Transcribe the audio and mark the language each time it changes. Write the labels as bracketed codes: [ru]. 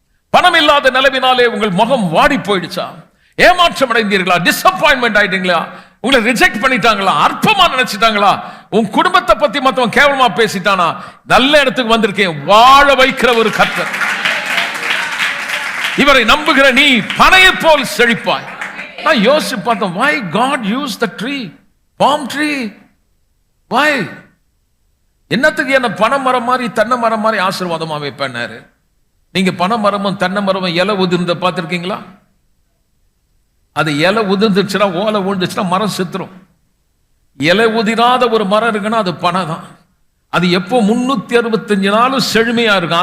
[ta] பணம் இல்லாத நிலைமையினாலே உங்கள் முகம் வாடி போயிடுச்சா? ஏமாற்றம் அடைந்தீர்களா? டிசப்பாயின்மெண்ட் ஆயிட்டீங்களா? உங்களை ரிஜெக்ட் பண்ணிட்டாங்களா? அற்பமா நினைச்சிட்டாங்களா? உன் குடும்பத்தை பத்தி மத்தவன் கேவலமா பேசிட்டானா? நல்ல இடத்துக்கு வந்திருக்கேன், வாழ வைக்கிற ஒரு கர்த்தர். இவரை நம்புகிற நீ பனையை போல் செழிப்பாய். நான் யோசிச்சு பார்த்தேன், [en] why God used the tree, palm tree? why? [ta] என்னத்துக்கு என்ன பனை மரம் மாதிரி தென்னை மரம் மாதிரி ஆசீர்வாதமா வைப்பேன்னாரு. நீங்க பனை மரமும் தென்னை மரமும் இலை உதிர்ந்த பார்த்திருக்கீங்களா? அது இலை உதிர்ந்துச்சுன்னா, ஓலை விழுந்துச்சுன்னா மரம் செத்துரும். இலை உதிராத ஒரு மரம் இருக்குன்னா அது பனை தான். அது எப்போ 365 நாளும் செழுமையா இருக்கும்.